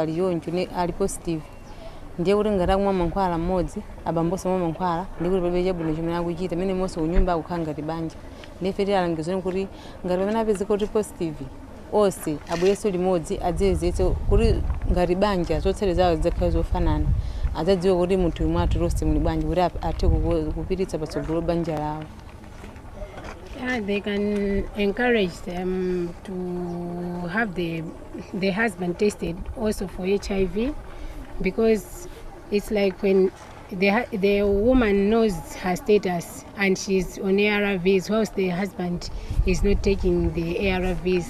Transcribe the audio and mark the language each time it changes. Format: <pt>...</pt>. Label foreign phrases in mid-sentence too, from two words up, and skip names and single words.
<ny>ali yonjo ali positive ndiye kuti ngati akumwa mankhwala mmodzi abamboso mwa mankhwala ndi kuti palibe chabwino chimene akuchita mene monse kunyumba akukhala ngati banja ndife tilangizeni kuti ngati pamene apezeka kuti positive onse abwereso limodzi adziyezetse kuti ngati banja zotsatira zawo zidzakhala zofanana adzadziwe kuti munthu yomwe tonse muli banja kuti athe kupititsa patsogolo banja lawo.</ny> <en>Yeah, they can encourage them to have the husband tested also for HIV, because it's like when the woman knows her status and she's on ARVs, whilst the husband is not taking the ARVs.</en>